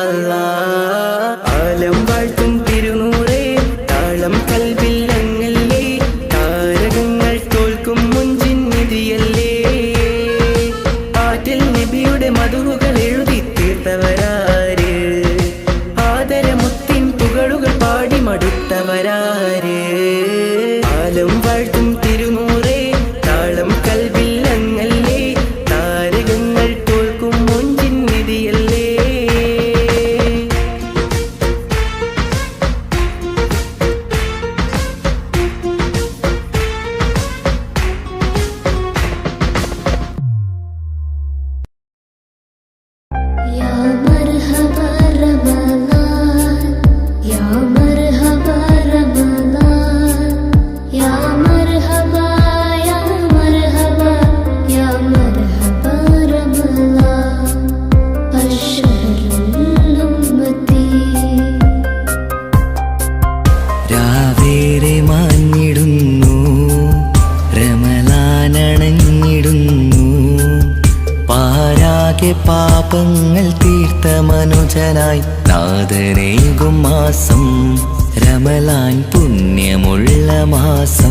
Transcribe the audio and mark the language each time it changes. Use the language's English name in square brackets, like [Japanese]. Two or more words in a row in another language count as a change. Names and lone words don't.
[Malayalam] ആലം വാഴ്ത്തും തിരുനൂറേ താളം കൽബിൽ അങ്ങല്ലേ താരകങ്ങൾ തോൽക്കും മുഞ്ചിൻ നിധിയല്ലേ പാട്ടിൽ നബിയുടെ മധുകൾ എഴുതി തീർത്തവരാര് ആദരമുത്തിൻ പുകളുകൾ പാടി മടുത്തവരാര് ആലം വാഴ്ത്തും തിരുനൂറേ താളം കൽബിൽ അങ്ങല്ലേ താരകങ്ങൾ തോൽക്കും മുഞ്ചിൻ നിധിയല്ലേ [Arabic] يا مرحبا رمضان يا مرحبا رمضان يا مرحبا يا مرحبا يا مرحبا رمضان الشهر الأمتي [Malayalam] രാവേറെ മാഞ്ഞിടുന്നു റമളാനണഞ്ഞിടുന്നു പാരാകെ പാപങ്ങൾ തീർത്ത മനുജനായി നാഥനേകും മാസം റമളാൻ പുണ്യമുള്ള മാസം